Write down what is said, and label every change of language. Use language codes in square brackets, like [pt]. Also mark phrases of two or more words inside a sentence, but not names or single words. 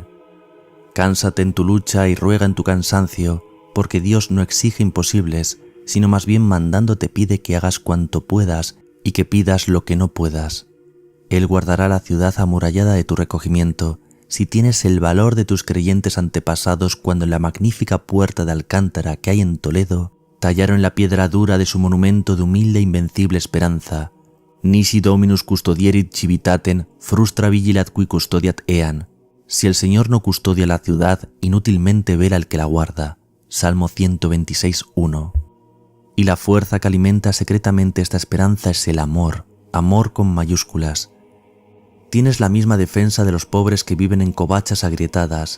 [es] Cánsate en tu lucha y ruega en tu cansancio, porque Dios no exige imposibles, sino más bien mandando te pide que hagas cuanto puedas y que pidas lo que no puedas. Él guardará la ciudad amurallada de tu recogimiento, si tienes el valor de tus creyentes antepasados cuando en la magnífica puerta de Alcántara que hay en Toledo, tallaron la piedra dura de su monumento de humilde e invencible esperanza. [la] Nisi Dominus custodierit civitatem, frustra vigilat qui custodiat eam. [es] Si el Señor no custodia la ciudad, inútilmente vela el que la guarda. Salmo 126:1. Y la fuerza que alimenta secretamente esta esperanza es el amor, amor con mayúsculas. Tienes la misma defensa de los pobres que viven en covachas agrietadas.